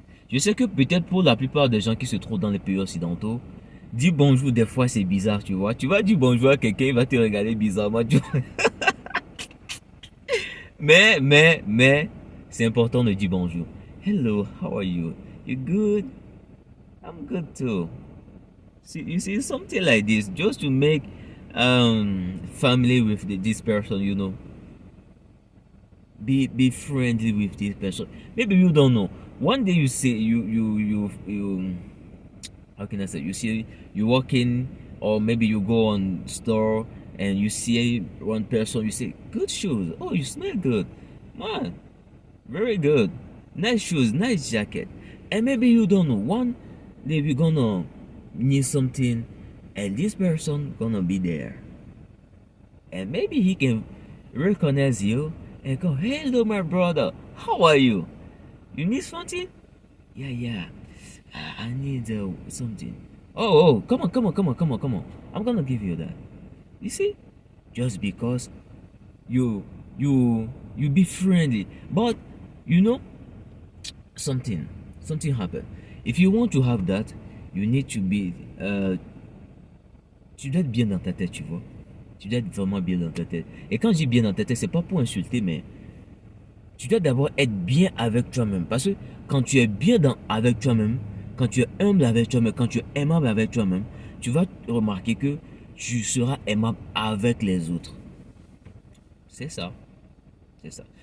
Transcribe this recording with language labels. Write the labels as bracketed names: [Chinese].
[French] Je sais que peut-être pour la plupart des gens qui se trouvent dans les pays occidentaux, dire bonjour des fois c'est bizarre, tu vois. Tu vas dire bonjour à quelqu'un, il va te regarder bizarrement. Tu vois. Mais, c'est important de dire bonjour. [English] Hello, how are you? You good? I'm good too. You see, something like this, just to make family with this person, you know. Be friendly with this person. Maybe you don't know. One day you say you how can I say, you see you walk in, or maybe you go on store and you see one person, you say good shoes, oh you smell good, man, very good, nice shoes, nice jacket. And maybe you don't know, one day we're gonna need something and this person gonna be there, and maybe he can recognize you and go, hello my brother, how are you? You need something? Yeah. I need something. Oh, come on. I'm gonna give you that. You see? Just because you you be friendly. But you know something happened. If you want to have that, you need to be [French] tu dois être bien dans ta tête, tu vois. Tu dois être vraiment bien dans ta tête. Et quand je dis bien dans ta tête, c'est pas pour insulter, mais tu dois d'abord être bien avec toi-même. Parce que quand tu es bien avec toi-même, quand tu es humble avec toi-même, quand tu es aimable avec toi-même, tu vas remarquer que tu seras aimable avec les autres. C'est ça. C'est ça.